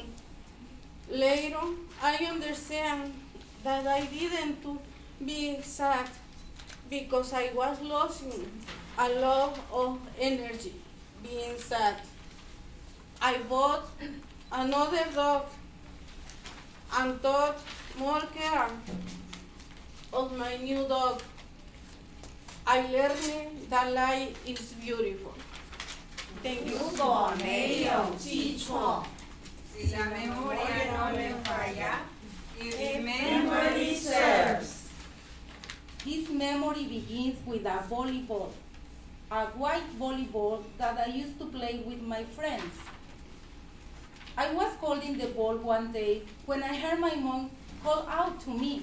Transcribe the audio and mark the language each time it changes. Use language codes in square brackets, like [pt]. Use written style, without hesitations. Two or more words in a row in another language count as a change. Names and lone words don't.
[en] Later, I understand that I didn't to be sad because I was losing a lot of energy being sad. I bought another dog and took more care of my new dog. I learned that life is beautiful. Thank you. [zh] 如果没有记错， [es] Si la memoria no me falla, [en] if memory serves. His memory begins with a volleyball, a white volleyball that I used to play with my friends. I was holding the ball one day when I heard my mom call out to me.